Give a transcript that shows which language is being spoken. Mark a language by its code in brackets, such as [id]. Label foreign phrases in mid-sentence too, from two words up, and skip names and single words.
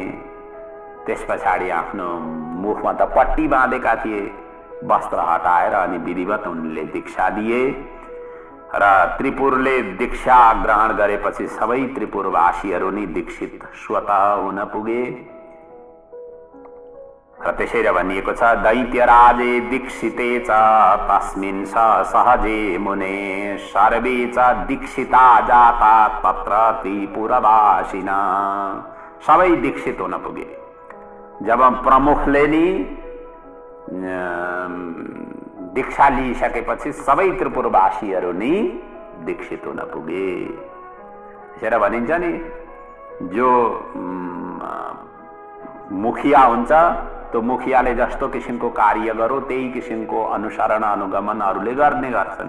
[ne] त्यस पछाडि आफ्नो मुखमा त पट्टी बाँधेका थिए, वस्त्र हटाएर अनि विधिवत उनले दीक्षा दिए र त्रिपुरले दीक्षा ग्रहण गरेपछि सबै त्रिपुरवासीहरू नि दीक्षित स्वतः हुन पुगे। र त्यसैले भनिएको छ [sa] दैत्यराजे दीक्षिते च तस्मिन् सहजे मुने सर्वे च दीक्षिता जाता तत्र त्रिपुरवासिना, [ne] सबै दीक्षित हुन पुगे। जब प्रमुखले नि दीक्षा लिइसकेपछि सबै त्रिपुरवासीहरू नि दीक्षित हुन पुगे। त्यसैले भनिन्छ नि जो मुखिया हुन्छ त्यो मुखियाले जस्तो किसिमको कार्य गरो त्यही किसिमको अनुसरण अनुगमन अरूले गर्ने गर्छन्।